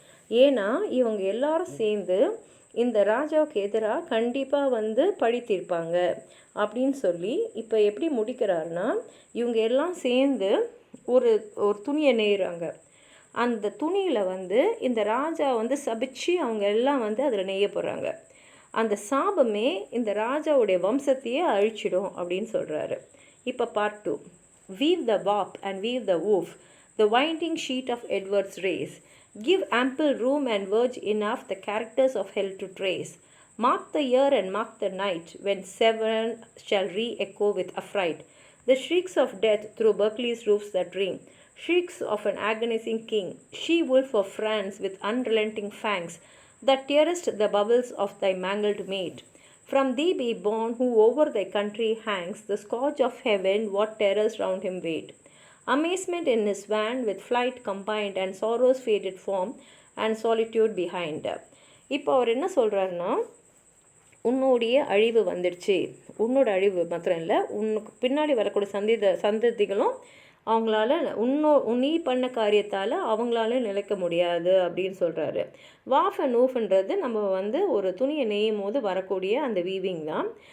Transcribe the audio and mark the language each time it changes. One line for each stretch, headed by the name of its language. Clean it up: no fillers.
Tamil: ஏன்னா இவங்க எல்லாரும் சேர்ந்து இந்த ராஜாவுக்கு எதிராக கண்டிப்பாக வந்து பழி தீர்ப்பாங்க அப்படின்னு சொல்லி இப்போ எப்படி முடிக்கிறாருன்னா, இவங்க எல்லாம் சேர்ந்து ஒரு துணியை நெய்கிறாங்க. அந்த துணியில் வந்து இந்த ராஜா வந்து சபிச்சு அவங்க எல்லாம் வந்து அதில் நெய்ய போகிறாங்க. அந்த சாபமே இந்த ராஜாவுடைய வம்சத்தையே அழிச்சிடும் அப்படின்னு சொல்கிறாரு. இப்போ part 2.
English: Weave the warp and weave the woof, the winding sheet of Edward's race. Give ample room and verge enough the characters of hell to trace. Mark the year and mark the night, when Severn shall re-echo with affright the shrieks of death through Berkeley's roofs that ring, shrieks of an agonizing king, she-wolf of France with unrelenting fangs, that tearest the bubbles of thy mangled mate. From thee be born who over thy country hangs, the scourge of heaven, what terrors round him wait. Amazement in his van with flight combined, and sorrow's faded form and solitude behind.
Tamil: இப்போ அவர் என்ன சொல்கிறாருன்னா, உன்னுடைய அழிவு வந்துடுச்சு, உன்னோட அழிவு மாத்திரம் இல்லை, உன்னுக்கு பின்னாடி வரக்கூடிய சந்ததிகளும் அவங்களால நீ பண்ண காரியத்தால் அவங்களால நிலைக்க முடியாது அப்படின்னு சொல்கிறாரு. வாஃப் அண்ட் ஊஃப்ன்றது நம்ம வந்து ஒரு துணியை நெய்யும் போது வரக்கூடிய அந்த வீவிங் தான்.